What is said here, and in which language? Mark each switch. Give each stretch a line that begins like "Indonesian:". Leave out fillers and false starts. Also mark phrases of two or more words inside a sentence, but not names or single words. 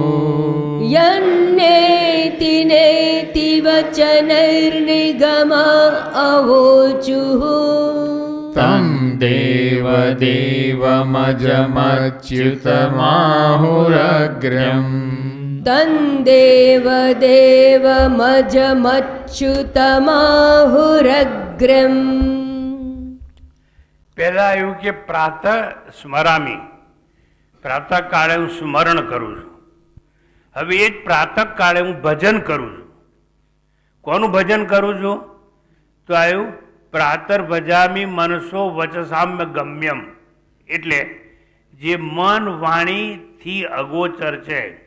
Sanskrit: यन्नेति नेति वचनैर्निगमा अवोचुः तं देवदेवमजमच्युतमाहुरग्र्यम् तं देवदेवमजमच्युतमाहुरग्र्यम्.
Gujarati: પહેલા એવું કે
Sanskrit: પ્રાતઃ સ્મરામી,
Gujarati: પ્રાતઃ કાળે હું સ્મરણ કરું છું. હવે એ જ પ્રાતઃ કાળે હું ભજન કરું છું. કોનું ભજન કરું છું? તો આવ્યું
Sanskrit: પ્રાતર ભજામી મનસો વચસામ્ય ગમ્યમ,
Gujarati: એટલે જે મન વાણીથી અગોચર છે.